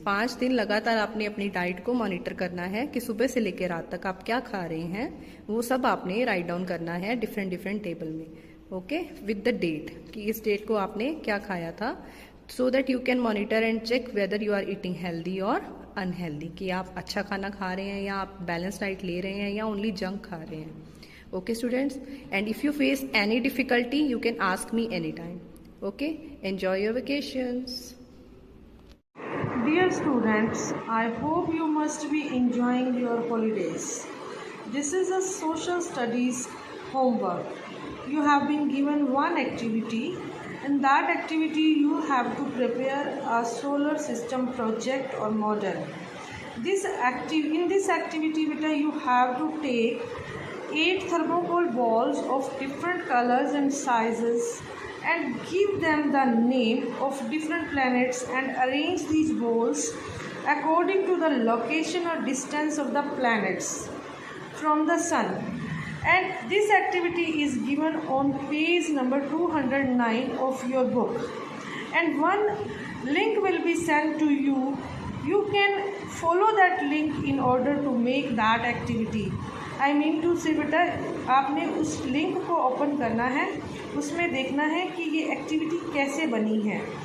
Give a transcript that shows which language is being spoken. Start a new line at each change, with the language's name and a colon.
Hindi: 5 दिन लगातार आपने अपनी डाइट को मॉनिटर करना है कि सुबह से लेकर रात तक आप क्या खा रहे हैं, वो सब आपने
English: write down
Hindi: करना है
English: different table
Hindi: में.
English: okay, with the date
Hindi: कि इस डेट को आपने क्या खाया था,
English: so that you can monitor and check whether you are eating healthy
Hindi: और अनहेल्दी, कि आप अच्छा खाना खा रहे हैं या आप बैलेंस डाइट ले रहे हैं या ओनली जंक खा रहे हैं.
English: Okay students, and if you face any difficulty you can ask me anytime. Okay, enjoy your vacations. Dear students, I hope you must be enjoying your holidays. This is a social studies homework. You have been given one activity. In that activity you have to prepare a solar system project or model. In this activity beta you have to take 8 thermocol balls of different colors and sizes and give them the name of different planets and arrange these balls according to the location or distance of the planets from the sun. And this activity is given on page number 209 of your book, and one link will be sent to you. You can follow that link in order to make that activity. I mean to say
Hindi: बेटा आपने उस link को open करना है, उसमें देखना है कि ये एक्टिविटी कैसे बनी है.